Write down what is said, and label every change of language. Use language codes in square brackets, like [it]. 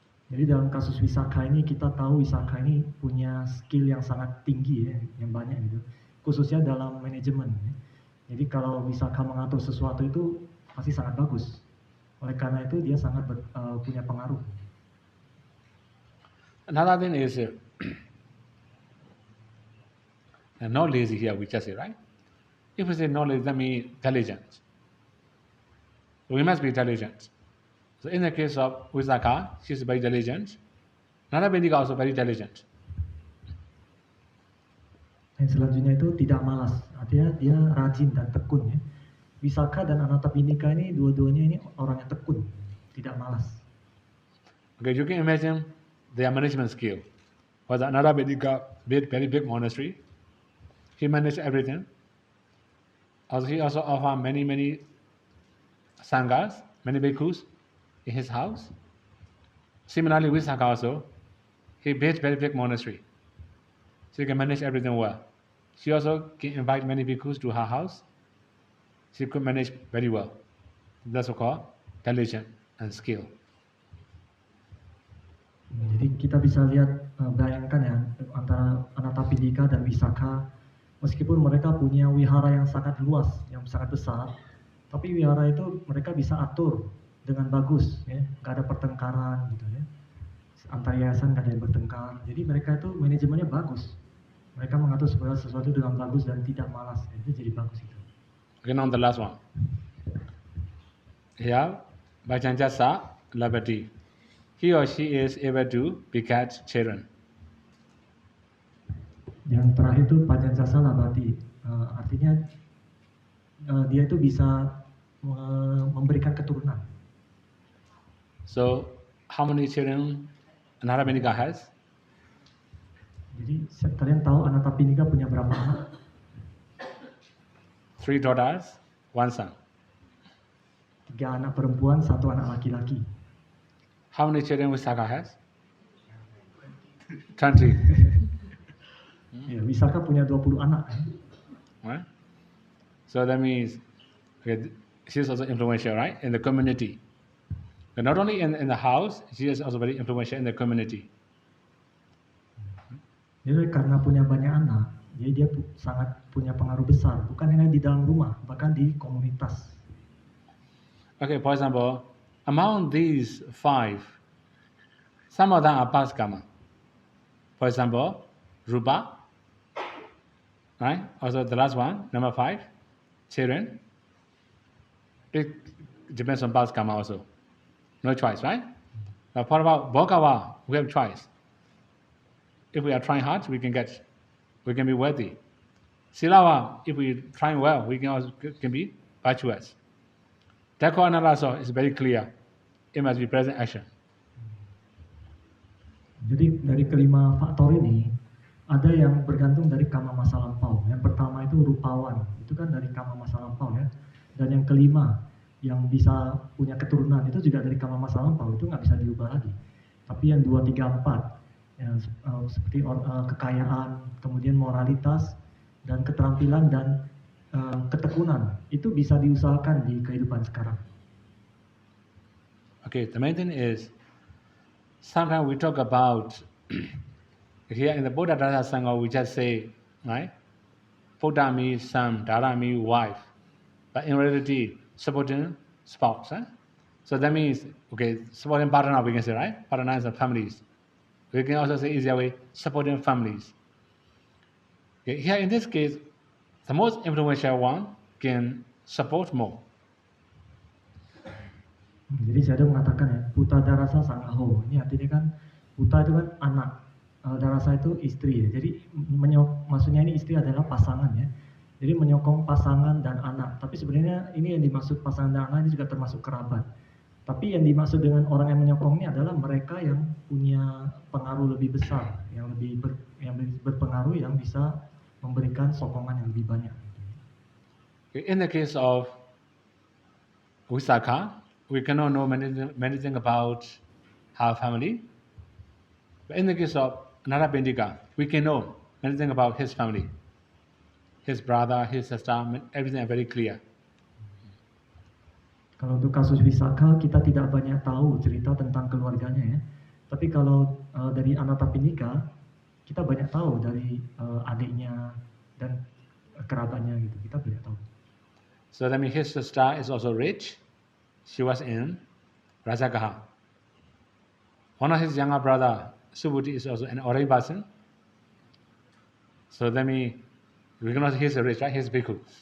[id] Jadi dalam kasus Visakha ini kita tahu Visakha ini punya skill yang sangat tinggi ya, yang banyak gitu. Khususnya dalam manajemen. Ya. Jadi kalau Visakha mengatur sesuatu itu pasti sangat bagus. Oleh karena itu dia sangat punya pengaruh. [en] Another thing is not lazy here, we just say, right? If we say not lazy, that means diligent. So we must be diligent. So in the case of Visakha, she's very diligent. Narabindika also very diligent. [id] Yang selanjutnya itu tidak malas, artinya dia rajin dan tekun ya. Visakha dan Anatapindika ini dua-duanya ini orang yang tekun, tidak malas. [en] Okay, you can imagine their management skill. For the Anatapindika built very big monastery. He managed everything. Also, he also offered many sanghas, many bhikkhus in his house. Similarly, Visakha also, he built very big monastery. She can manage everything well. She also can invite many bhikkhus to her house. She could manage very well. That's called diligence and skill. [id] Jadi kita bisa lihat, bayangkan ya, antara Anatapindika dan Visakha, meskipun mereka punya wihara yang sangat luas, yang sangat besar, tapi wihara itu mereka bisa atur dengan bagus, ya, nggak ada pertengkaran gitu ya. Antar yayasan nggak ada yang bertengkar, jadi mereka itu manajemennya bagus. Mereka mengatur segala sesuatu dengan bagus dan tidak malas, itu jadi bagus itu. [en] Okay, now the last one. Here, Bhajanjasa Labati. He or she is able to beget children. [id] Yang terakhir itu Pajanjasa Labati, artinya dia itu bisa memberikan keturunan. [en] So, how many children Anatapindika has? [id] Jadi kalian tahu Anatapindika punya berapa anak? [en] 3 daughters, 1 son. [id] 3 anak perempuan, 1 anak laki-laki. [en] How many children Visakha has? 20. [id] Ya, Visakha punya 20 anak. [en] Right? So that means okay, she is also influential, right, in the community. But not only in the house, she is also very influential in the community. [id] Jadi karena punya banyak anak, jadi dia sangat punya pengaruh besar, bukan hanya di dalam rumah, bahkan di komunitas. [en] Okay, for example, among these 5, some of them are Paskama. For example, Rupa, right? Also the last one, number 5, children. It depends on Paskama also. No choice, right? But what about Bhogava? We have choice. If we are trying hard, we can be worthy. Silava, if we try well, we can be virtuous. Dakho Analaso is very clear. It must be present action. [id] Jadi dari kelima faktor ini, ada yang bergantung dari kama masa lampau. Yang pertama itu rupawan, itu kan dari kama masa lampau ya. Dan yang kelima, yang bisa punya keturunan, itu juga dari kama masa lampau, itu nggak bisa diubah lagi. Tapi yang 2, 3, 4, ya, seperti kekayaan, kemudian moralitas, dan keterampilan dan ketekunan itu bisa diusahakan di kehidupan sekarang. [en] Okay, the main thing is sometimes we talk about here in the Buddha Dharma Sangha, we just say, right? Buddha means son, Dharma means wife. But in reality, supporting spouse. So that means, okay, supporting partner, we can say, right? Partners and families. We can also say easier way, supporting families. Okay, here in this case, the most influential one can support more. [id] Jadi saya ada mengatakan ya, Puta Darasa Sangaho. Ini artinya kan, Puta itu kan anak, Darasa itu istri ya. Jadi maksudnya ini istri adalah pasangan ya. Jadi menyokong pasangan dan anak. Tapi sebenarnya ini yang dimaksud pasangan dan anak ini juga termasuk kerabat. Tapi yang dimaksud dengan orang yang menyokong ini adalah mereka yang punya pengaruh lebih besar, yang lebih berpengaruh, yang bisa memberikan sokongan yang lebih banyak. [en] In the case of Visakha, we cannot know many things about her family. But in the case of Narapindika, we can know many things about his family. His brother, his sister, everything is very clear. [id] Kalau untuk kasus Visakha, kita tidak banyak tahu cerita tentang keluarganya ya. Tapi kalau dari Anatapindika, kita banyak tahu dari adiknya dan kerabatnya gitu. Kita banyak tahu. [en] So that means his sister is also rich. She was in Rajagaha. One of his younger brother, Subhuti, is also an ordinary person. So that means we cannot say he's rich, right? He's bhikkhu.